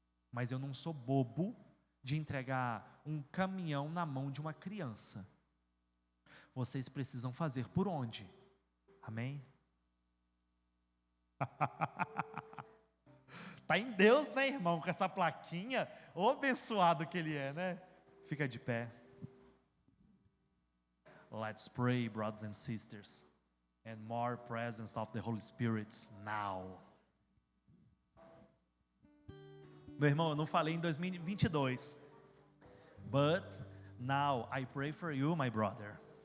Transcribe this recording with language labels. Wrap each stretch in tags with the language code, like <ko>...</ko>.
<pt>Mas eu não sou bobo de entregar um caminhão na mão de uma criança. Vocês precisam fazer por onde? Amém? Tá em Deus, né, irmão? Com essa plaquinha, ô abençoado que Ele é, né? Fica de pé.</pt> <en>Let's pray, brothers and sisters. And more presence of the Holy Spirit now.</en> <pt>Meu irmão, eu não falei em 2022.</pt> <en>But now I pray for you, my brother.</en>